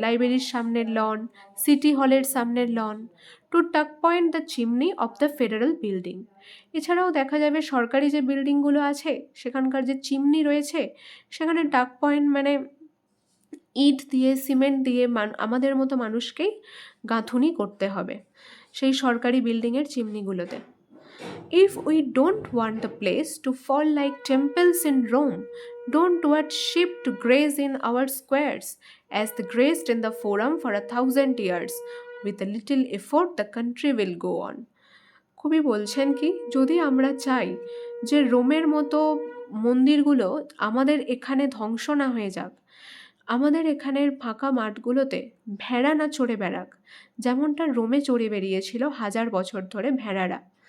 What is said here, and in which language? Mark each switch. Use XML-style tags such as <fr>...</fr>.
<bn>লাইব্রেরির সামনের loan, city হলের সামনের লন,</bn> <en>To tuck point the chimney of the federal building.</en> <bn>এছাড়াও দেখা যাবে সরকারি যে বিল্ডিংগুলো আছে সেখানকার যে চিমনি রয়েছে, সেখানে টাক পয়েন্ট মানে ইট দিয়ে, সিমেন্ট দিয়ে আমাদের মতো মানুষকেই গাঁথুনি করতে হবে সেই সরকারি বিল্ডিংয়ের চিমনিগুলোতে।</bn> <en>If we don't want the place to fall like temples in Rome, don't want sheep to graze in our squares, as they grazed in the forum for 1,000 years. With a little effort, the country will go on.</en> <bn>কবি বলছেন কি, যদি আমরা চাই যে রোমের মতো মন্দিরগুলো আমাদের এখানে ধ্বংস না হয়ে যাক, আমাদের এখানের ফাঁকা মাঠগুলোতে ভেড়া না চড়ে বেড়াক, যেমনটা রোমে চড়ে বেরিয়েছিল 1000 বছর ধরে ভেড়ারা।</bn>